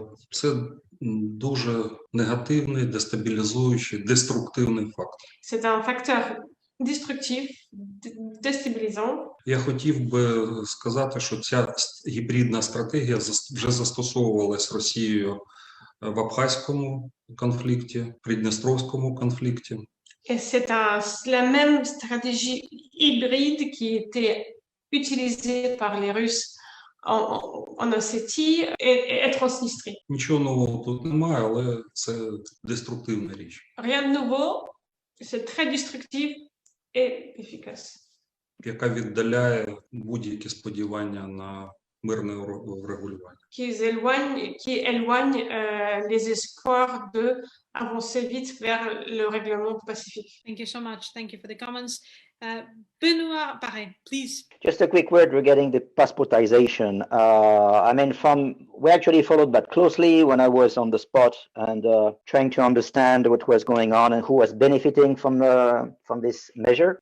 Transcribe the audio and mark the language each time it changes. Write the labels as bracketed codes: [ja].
[uk] Це дуже негативний, дестабілізуючий, деструктивний фактор. [fr] C'est un facteur destructif, déstabilisant. [uk] Я хотів би сказати, що ця гібридна стратегія вже застосовувалась Росією в Абхазькому конфлікті, Придністровському конфлікті. [fr] Et c'est la même stratégie hybride qui était utilisée par les Russes en Ossétie et Transnistrie. [uk] Нічого нового тут немає, але це деструктивна річ. [fr] Rien de nouveau, c'est très destructif et efficace. [uk] Яка віддаляє будь-які сподівання на мирне врегулювання. [fr] Qui éloigne les espoirs de avancer vite vers le règlement pacifique. [en] Thank you so much. Thank you for the comments. Benoit, Paré, please. Just a quick word regarding the passportization. I mean, we actually followed that closely when I was on the spot and trying to understand what was going on and who was benefiting from this measure.